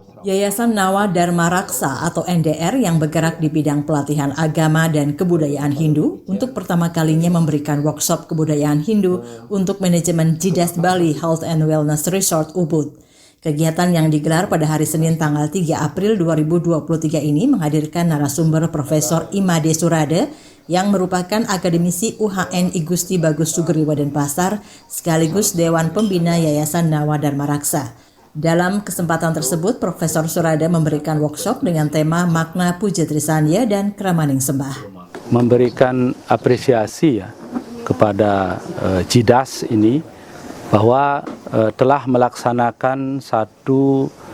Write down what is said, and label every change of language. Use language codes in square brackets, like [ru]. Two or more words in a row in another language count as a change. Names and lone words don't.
[id] Yayasan Nawa Dharma Raksa atau NDR yang bergerak di bidang pelatihan agama dan kebudayaan Hindu untuk pertama kalinya memberikan workshop kebudayaan Hindu untuk manajemen Jidas Bali Health and Wellness Resort Ubud. Kegiatan yang digelar pada hari Senin tanggal 3 April 2023 ini menghadirkan narasumber Profesor Imade Surade yang merupakan akademisi UHN I Gusti Bagus Sugriwa Denpasar sekaligus Dewan Pembina Yayasan Nawa Dharma Raksa. Dalam kesempatan tersebut, Profesor Surade memberikan workshop dengan tema makna Puja Trisanya dan Kramaning Sembah. Memberikan apresiasi ya kepada Jidas ini bahwa telah melaksanakan satu